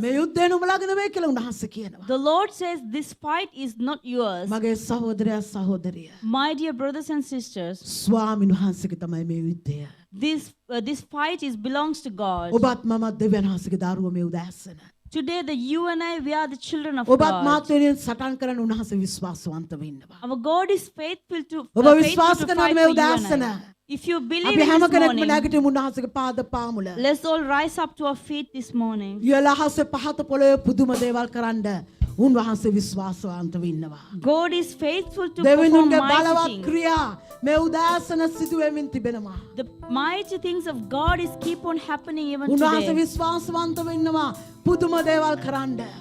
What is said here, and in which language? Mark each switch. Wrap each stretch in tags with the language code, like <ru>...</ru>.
<si>මේ යුද්ධය නුඹලාගේ නෙවෙයි කියලා උන්වහන්සේ කියනවා.</si> <en>The Lord says this fight is not yours.</en> <si>මගේ සහෝදරයා සහෝදරිය.</si> <en>My dear brothers and sisters,</en> <si>ස්වාමීන් වහන්සේගේ තමයි මේ යුද්ධය.</si> <en>this fight belongs to God.</en> <si>ඔබත් මමත් දෙවියන් වහන්සේගේ දරුවෝ මේ උදෑසන.</si> <en>Today, you and I, we are the children of</en> <si>ඔබත්</si> <en>God.</en> <si>මාත් වෙනුවෙන් සටන් කරන්න උන්වහන්සේ විශ්වාසවන්තව ඉන්නවා.</si> <en>Our God is faithful to,</en> <si>ඔබ විශ්වාස</si> <en>faithful to</en> <si>කරනවද</si> <en>fight</en> <si>මේ</si> <en>for you and</en> <si>උදෑසන?</si> <en>I. If you believe</en> <si>අපි</si> <en>in</en> <si>හැම</si> <en>this</en> <si>කෙනෙක්ම</si> <en>morning,</en> <si>නැගිටිමු උන්වහන්සේගේ පාද පාමුල.</si> <en>let's all rise up to our feet this morning.</en> <si>යලහස පහත පොළොවේ පුදුම දේවල් කරන්න උන්වහන්සේ විශ්වාසවන්තව ඉන්නවා.</si> <en>God is faithful to perform</en> <si>දෙවියන්ගේ</si> <en>mighty</en> <si>බලවත්</si> <en>things.</en> <si>ක්‍රියා මේ උදෑසන සිදු වෙමින් තිබෙනවා.</si> <en>The mighty things of God is keep on happening even</en> <si>උන්වහන්සේ</si> <en>today.</en> <si>විශ්වාසවන්තව ඉන්නවා පුදුම දේවල් කරන්න.</si>